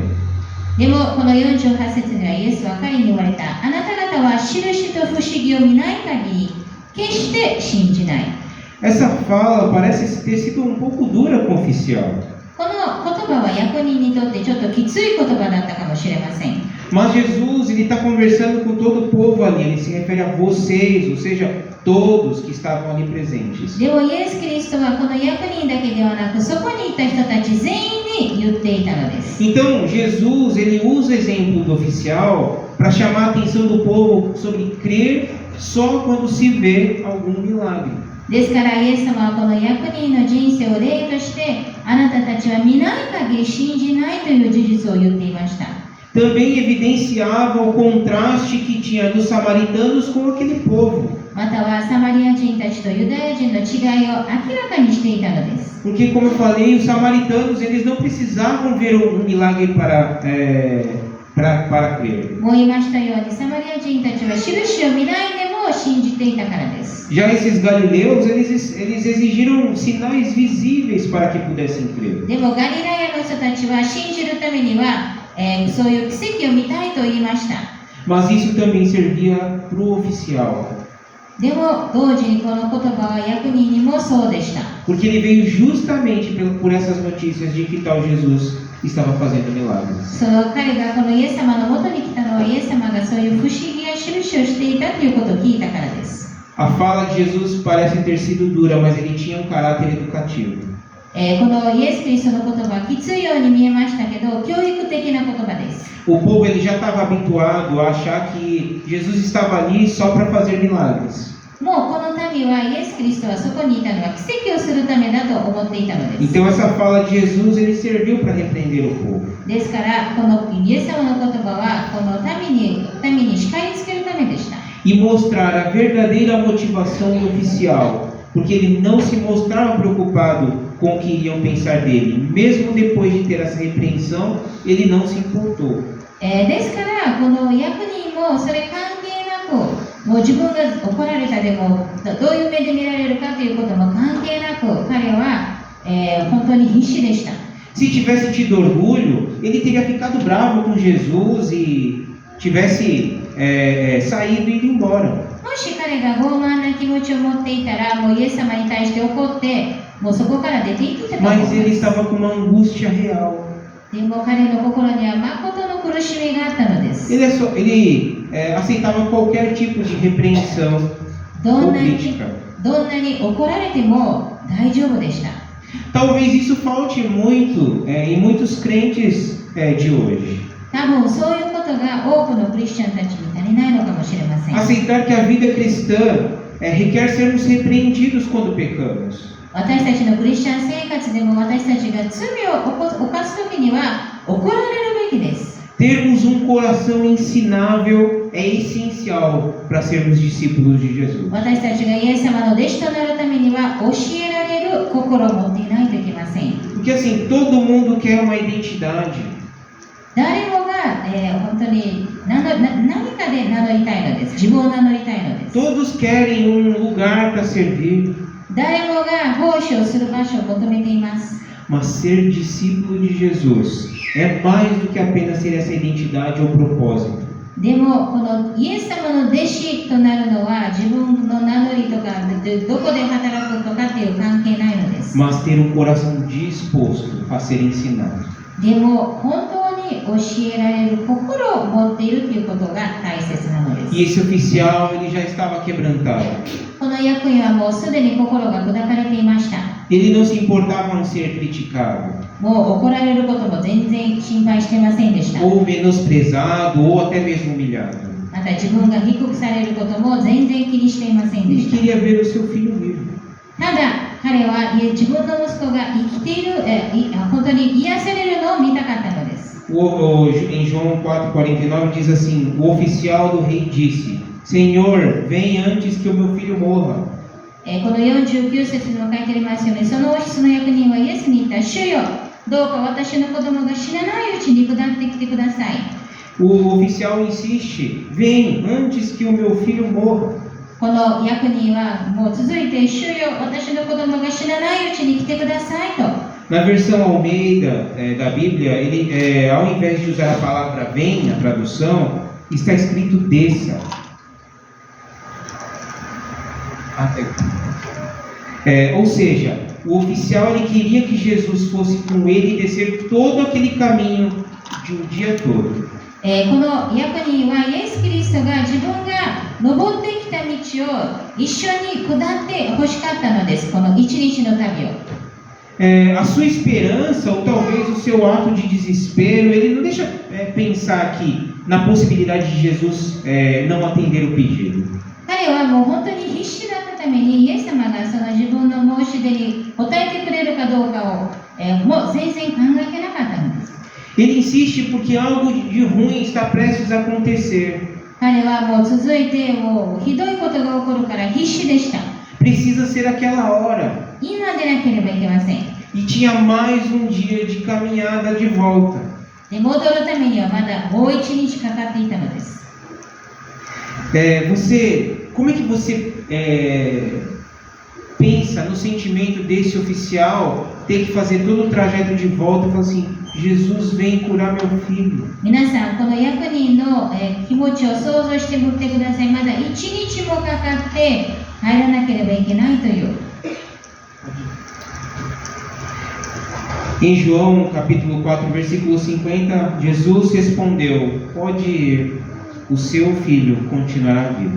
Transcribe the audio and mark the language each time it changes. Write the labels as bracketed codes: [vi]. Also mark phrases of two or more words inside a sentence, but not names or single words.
[ja] でもこの48節にはイエスは彼に言われた。あなた方は印と不思議を見ない限り、決して信じない。 [pt] Essa fala parece ter sido um pouco dura com o oficial. [ja] この言葉は役人にとってちょっときつい言葉だったかもしれません。 [pt] Mas Jesus, ele está conversando com todo o povo ali, ele se refere a vocês, ou seja, todos que estavam ali presentes. [ja] でもイエス・キリストはこの役人だけではなく、そこにいた人たち全員に言っていたのです。 [pt] Então, Jesus, ele usa o exemplo do oficial para chamar a atenção do povo sobre crer só quando se vê algum milagre. [ja] ですからイエス様はこの役人の人生を例として、あなたたちは見ない限り信じないという事実を言っていました。 [pt] Também evidenciava o contraste que tinha dos samaritanos com aquele povo. [ja] またはサマリア人たちとユダヤ人の違いを明らかにしていたのです。 [pt] Porque, como eu falei, os samaritanos eles não precisavam ver um milagre para crer. [ja] もう言いましたように、サマリア人たちは印を見ないでも信じていたからです。 [pt] Já esses galileus eles exigiram sinais visíveis para que pudessem crer. [ja] でもガリラヤの人たちは信じるためには、そういう奇跡を見たいと言いました。 [pt] Mas isso também servia para o oficial. [ja] でも同時にこの言葉は役人にもそうでした。 [pt] Porque ele veio justamente por essas notícias de que tal Jesus estava fazendo milagres. [ja] その彼がこのイエス様のもとに来たのは、イエス様がそういう不思議や印をしていたということを聞いたからです。 [pt] A fala de Jesus parece ter sido dura, mas ele tinha um caráter educativo. [ja] このイエス・キリストの言葉はきついように見えましたけど、教育的な言葉です。 [pt] O povo ele já estava habituado a achar que Jesus estava ali só para fazer milagres. [ja] もうこの民はイエス・キリストはそこにいたのは奇跡をするためだと思っていたのです。 [pt] Então essa fala de Jesus ele serviu para repreender o povo. [ja] ですからこのイエス様の言葉はこの民に叱りつけるためでした。 [pt] E mostrar a verdadeira motivação do oficial, porque ele não se mostrava preocupado com o que iriam pensar dele. Mesmo depois de ter essa repreensão, ele não se importou. [ja] ですからこの役人もそれ関係なく、もう自分が怒られたでもどういう目で見られるかということも関係なく、彼は、本当に必死でした。 [pt] Se tivesse tido orgulho, ele teria ficado bravo com Jesus e tivesse saído e ido embora. [ja] もし彼が傲慢な気持ちを持っていたら、もうイエス様に対して怒って、もうそこから出て行ってたと思いま [pt] Mas [ja] す。 [pt] ele estava com uma angústia real. [ja] でも彼の心には誠の苦しみがあったのです。 [pt] Ele aceitava qualquer tipo de repreensão [ja] ど [pt] ou [ja] んなに [pt] crítica. [ja] 怒られても大丈夫でした。 [pt] Talvez isso falte muito em muitos crentes de hoje. [ja] 多分そういうことが多くのクリスチャンたちに足りないのかもしれません。 [pt] Aceitar que a vida cristã requer sermos repreendidos quando pecamos. [ja] 私たちのクリスチャン生活でも私たちが罪を犯すときには怒られるべきです。 [pt] Termos um coração ensinável é essencial para sermos discípulos de Jesus. [ja] 私たちがイエス様の弟子となるためには教えられる心を持っていないといけません。 [pt] Porque assim, todo mundo quer uma identidade. [ja] 誰もが、本当に何かで名乗りたいのです。自分を名乗りたいのです。 [pt] Todos querem um lugar para servir. [ja] 誰もが奉仕をする場所を求めています。 [pt] Mas ser discípulo de Jesus é mais do que apenas ter essa identidade ou propósito. [ja] でもこのイエス様の弟子となるのは自分の名乗りとかどこで働くとかっていう関係ないのです。 [pt] Mas ter um coração disposto a ser ensinado. [ja] でも本当に教えられる心を持っているということが大切なのです。 [pt] E esse oficial ele já estava quebrantado. [ja] この役員はもうすでに心が砕かれていました。 [pt] Ele não se importava em ser criticado, [ja] もう怒られることも全然心配してませんでした。 [pt] ou menosprezado, ou até mesmo humilhado. [ja] また自分が低くされることも全然気にしていませんで [pt] Ele [ja] した。 [pt] queria ver o seu filho vivo. [ja] ただ彼は自分の息子が生きている、本当に癒されるのを見たかったのです。 [pt] Em João 4,49 diz assim: o oficial do rei disse: Senhor, vem antes que o meu filho morra. [ja] この49節にも書いてありますよね。その王室の役人はイエスに言った。主よ、どうか私の子供が死なないうちに下ってきてください。 [pt] O oficial insiste: vem antes que o meu filho morra. [ja] この役人はもう続いて、主よ、私の子供が死なないうちに来てくださいと。 [pt] Na versão Almeida da Bíblia, ao invés de usar a palavra vem, na tradução, está escrito desça. Ou seja, o oficial ele queria que Jesus fosse com ele e descer todo aquele caminho de um dia todo. [ja] この役人はイエス・キリストが自分が登ってきた道を一緒に下って欲しかったのです。この一日の旅を。 [pt] A sua esperança, ou talvez o seu ato de desespero, ele não deixa pensar aqui na possibilidade de Jesus não atender o pedido. [ja] 彼はもう本当に必死だったためにイエス様がその自分の申し出に応えてくれるかどうかを、もう全然考えてなかったのです。 [pt] Ele insiste porque algo de ruim está prestes a acontecer. [ja] 彼はもう続いてもうひどいことが起こるから必死でした。 [pt] Precisa ser aquela hora. [ja] 今出なければいけません。 [pt] E tinha mais um dia de caminhada de volta. [ja] で、戻るためにはまだもう一日かかっていたのです。 [pt] Como é que você pensa no sentimento desse oficial ter que fazer todo o trajeto de volta e falar assim, Jesus vem curar meu filho. [ja] 皆さん、この役人の、気持ちを想像してみてください。まだ一日もかかって入らなければいけないという。 [pt] Em João capítulo 4, versículo 50, Jesus respondeu, pode ir, o seu filho continuará vivo.